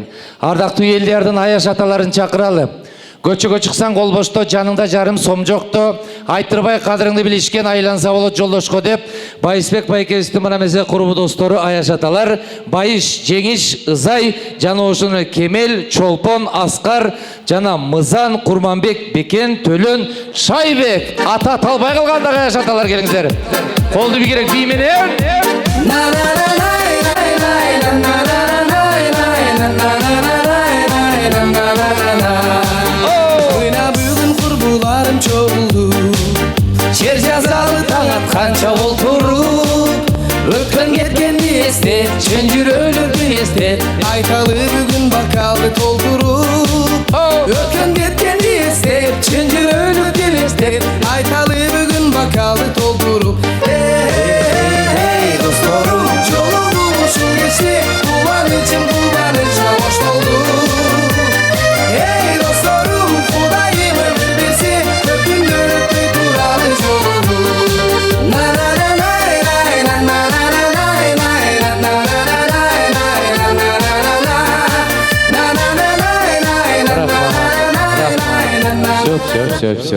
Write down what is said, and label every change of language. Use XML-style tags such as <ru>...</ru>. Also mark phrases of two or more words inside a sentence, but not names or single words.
<ky>Ардактуу элдердин аяш аталарын чакыралы. Көчөгө чыксаң кол бошто, жаныңда жарым сом жокто, айтырбай кадырыңды билишкен айланса болот жолдошко деп, Байсбек байкебиздин мына месе курбу достору аяш аталар, Байыш, Жеңиш, Ызай, жана ошону Кемел, Чолпон, Аскар, жана Мызан, Курманбек, Бекен, Төлөн, Шайбек, ата талбай калгандагы аяш аталар келиңиздер. Колду бийгерек бий менен.</ky> <kk>Бүгін чоғылды, жер жазалы таң атқанша олтырып, өткен кеткенді естеп, шын жүрөлөрдү естеп, айталы бүгін бакалды толтырып, өткен кеткенді естеп, шын жүрөлөрдү естеп, айталы бүгін бакалды толтырып.</kk> <ky>Досторым, жолу ушул кечте, кубанычым кубанычка кош болду. Досторым, Кудайым өмүр берсе, көп күндөр өтпөй туралы жолду.</ky> <ru>Все.</ru>